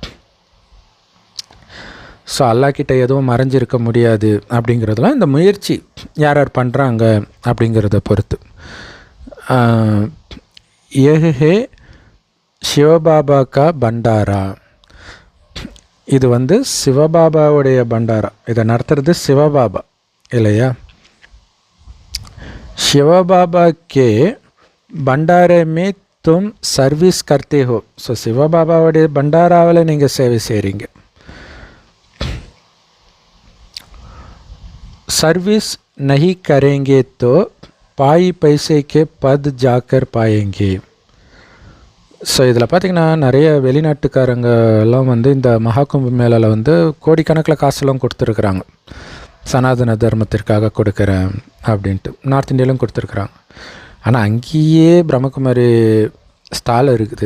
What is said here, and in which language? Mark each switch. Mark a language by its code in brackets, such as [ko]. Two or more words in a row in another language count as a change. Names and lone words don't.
[ta] ஸோ அல்லாஹ்கிட்ட எதுவும் மறைஞ்சிருக்க முடியாது அப்படிங்கிறதுலாம் இந்த முயற்சி யார் யார் பண்ணுறாங்க அப்படிங்கிறத பொறுத்து. [hi] ये है शिवबाबा का भंडारा, [ta] இது சிவபாபாவுடைய பண்டாரா. இதை நடத்துறது சிவபாபா இல்லையா? [hi] शिवबाबा के भंडारे में तुम सर्विस करते हो. [ta] ஸோ சிவபாபாவுடைய பண்டாராவில் நீங்கள் சேவை செய்கிறீங்க. [hi] सर्विस नहीं करेंगे तो पाई पैसे के पद जाकर पाएंगे. [ta] ஸோ இதில் பார்த்திங்கன்னா நிறைய வெளிநாட்டுக்காரங்க எல்லாம் இந்த மகாகும்ப மேலாவில் கோடிக்கணக்கில் காசெல்லாம் கொடுத்துருக்குறாங்க. சனாதன தர்மத்திற்காக கொடுக்குறேன் அப்படின்ட்டு நார்த் இந்தியாவிலும் கொடுத்துருக்குறாங்க. ஆனால் அங்கேயே பிரம்மகுமாரி ஸ்டால் இருக்குது.